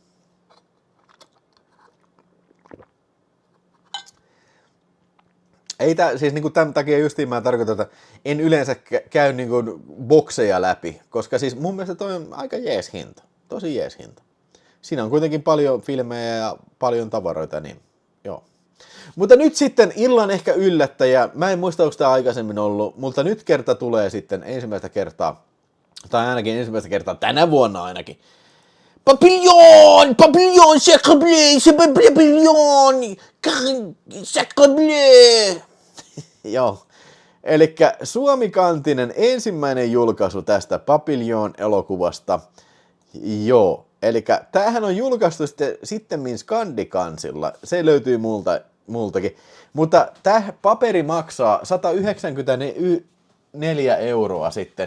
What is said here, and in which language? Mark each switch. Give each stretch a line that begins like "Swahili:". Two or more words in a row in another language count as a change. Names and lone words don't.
Finnish: Ei siis niinku tämän takia justiin mä tarkoitan, että en yleensä käy niinku bokseja läpi, koska siis mun mielestä toi on aika jees hinta. Tosi jees hinta. Siinä on kuitenkin paljon filmejä ja paljon tavaroita, niin joo. Mutta nyt sitten illan ehkä yllättäjä. Mä en muista, onko tämä aikaisemmin ollut, mutta nyt kerta tulee sitten ensimmäistä kertaa, tai ainakin ensimmäistä kertaa tänä vuonna ainakin.
French: Papillon! Papillon! Sacre bleu! C'est papillon! Sacre bleu!
Finnish: Joo. Elikkä Suomi-kantinen ensimmäinen julkaisu tästä Papillon-elokuvasta. Joo. Elikkä tämähän on julkaistu sitten Skandikansilla. Se löytyy multakin. Mutta tämä paperi maksaa 194 € sitten.